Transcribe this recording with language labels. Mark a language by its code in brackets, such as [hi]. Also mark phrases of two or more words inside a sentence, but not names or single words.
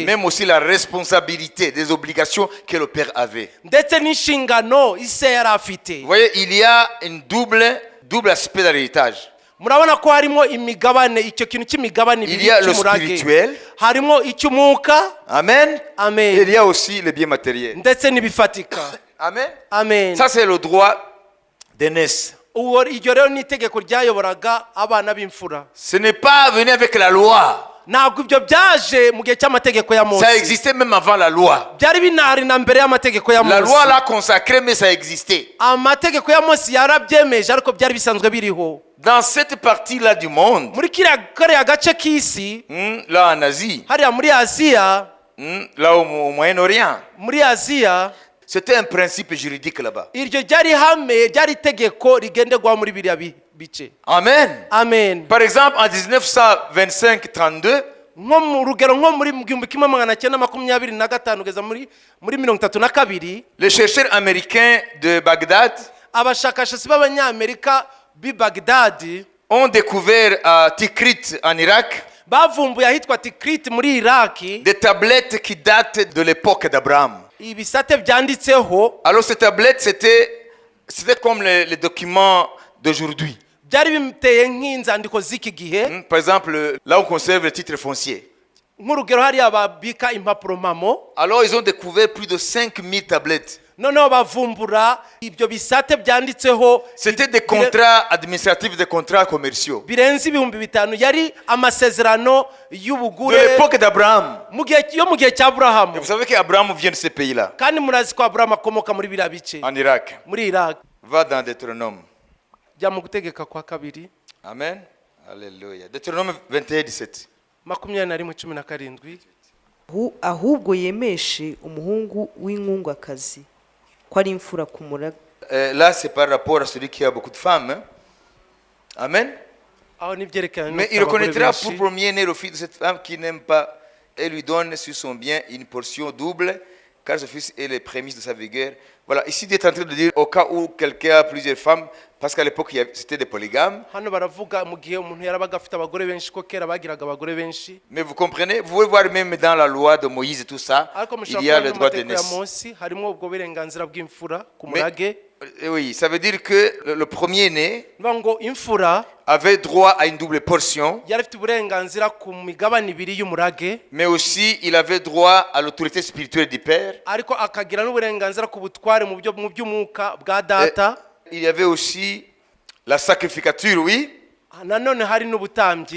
[fr] Même aussi la responsabilité des obligations que le père avait. [rw] ndetse n'inshingano ise yari afite [fr] Vous voyez, il y a une double aspect dans l'héritage. [rw] murabona ko harimo imigabane icyo kintu cy'imigabane [fr] Il [rw] ibiri [fr] y a le [rw] cy'umurage [fr] spirituel. [rw] harimo icy'umwuka [fr] Amen. Et [rw] amen [fr] il y a aussi les biens matériels. [rw] ndetse n'ibifatika [fr] Amen. [rw] amen [fr] Ça, c'est le droit d'aînesse. [rw] iryo rero ni itegeko ryayoboraga abana b'imfura [fr] Ce n'est pas venu avec la loi. [rw] ntabwo ibyo byaje mu gihe cy'amategeko ya [fr] Ça [rw] mose [fr] existait même avant la loi. [rw] byari binahari na mbere y'amategeko ya [fr] La loi [rw] mose [fr] l'a consacré, mais ça existait. [rw] amategeko ya mose yarabyemeje ariko byari bisanzwe biriho [fr] Dans cette partie-là du monde, [rw] muri kariya gace k'isi [fr] là en Asie, [rw] hariya muri aziya [fr] là au Moyen-Orient, [rw] muri aziya [fr] c'était un principe juridique là-bas. [rw] iryo ryari ihame ryari itegeko rigenderwaho muri biriya bice [fr] Amen. [rw] amen [fr] Par exemple, en 1925-32, [rw] nko mu rugero nko muri 1925 kugeza muri 32 [fr] les chercheurs américains de Bagdad [rw] abashakashatsi b'abanyamerika b'i bagdadi [fr] ont découvert à Tikrit en Irak [rw] bavumbuye ahitwa Tikrit muri iraki [fr] des tablettes qui datent de l'époque d'Abraham. [rw] ibisate byanditseho [fr] Alors ces tablettes, c'était comme les documents d'aujourd'hui. [rw] byari biteye nk'inzandiko z'iki gihe [fr] Par exemple, là on conserve le titre foncier. [rw] nk'urugero hariya babika impapuro mpamo [fr] Alors ils ont découvert plus de 5000 tablettes. [rw] noneho bavumbura ibyo bisate byanditseho [fr] C'était des contrats administratifs, des contrats commerciaux. [rw] birenze ibihumbi bitanu yari amasezerano [fr] De [rw] y'ubugure [fr] l'époque d'Abraham. [rw] mu gihe cya Aburahamu. [fr] Et vous savez qu'Abraham vient de ce pays-là, [rw] kandi murazi ko Aburahamu akomoka muri biriya bice [fr] en Irak. [rw] muri Iraq. [fr] Va dans Deutéronome. [rw] jya mu gutegeka kwa kabiri [fr] Amen. Alléluia. Deutéronome 21, 17. [rw] 21:17. ahubwo yemeshe umuhungu w'inkungwakazi ko ari imfura ku muraga. [fr] Là, c'est par rapport à celui qui a beaucoup de femmes. Hein. Amen. [rw] aho n'ibyerekana [fr] Mais il reconnaîtra pour premier-né le fils de cette femme qui n'aime pas et lui donne sur son bien une portion double, car ce fils est les prémices de sa vigueur. Voilà, ici il est en train de dire au cas où quelqu'un a plusieurs femmes, parce qu'à l'époque c'était des polygames. [rw] hano baravuga mu gihe umuntu yarabaga afite abagore benshi ko kera bagiraga abagore benshi. [fr] Mais vous comprenez, vous pouvez voir même dans la loi de Moïse et tout ça, [rw] ariko [fr] il y a le [rw] mushobora [fr] droit [rw] kubona [fr] de [rw] amategeko ya [fr] naissance. [rw] Mose harimo ubwo burenganzira bw'imfura ku [fr] Mais, [rw] murage. [fr] oui, ça veut dire que le premier-né [rw] bivuga ngo imfura [fr] avait droit à une double portion, [rw] yari afite uburenganzira ku migabane ibiri y'umurage, [fr] mais aussi il avait droit à l'autorité spirituelle du père. [rw] ariko akagira n'uburenganzira ku butware mu by'umwuka bwa data. [fr] Il y avait aussi la sacrificature, oui, [rw] nanone hari n'ubutambyi,